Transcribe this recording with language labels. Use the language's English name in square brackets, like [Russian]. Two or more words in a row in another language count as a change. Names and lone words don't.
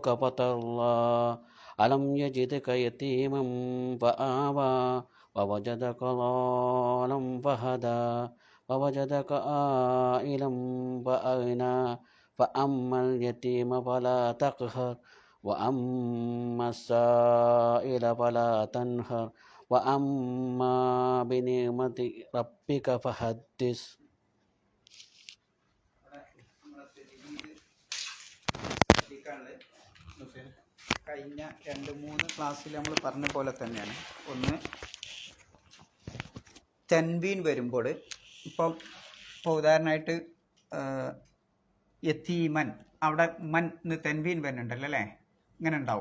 [Arabic] فترضى ألم يجدك يتيما فآوى ووجدك ضالا فهدى ووجدك عائلا فأغنى فأما اليتيم فلا تقهر وأما السائل فلا تنهر وأما بنعمة ربك فحدث. [Malayalam] കഴിഞ്ഞ 2-3 ക്ലാസ്സിൽ നമ്മൾ പറഞ്ഞ പോലെ തന്നെയാണ്. ഒന്ന്, തൻവീൻ വരുമ്പോൾ ഇപ്പോൾ ഉദാഹരണമായിട്ട് യതീമൻ, അവിടെ മൻ തൻവീൻ വരുന്നുണ്ടല്ലോ അല്ലേ, ഇങ്ങനെ ഉണ്ടാവും.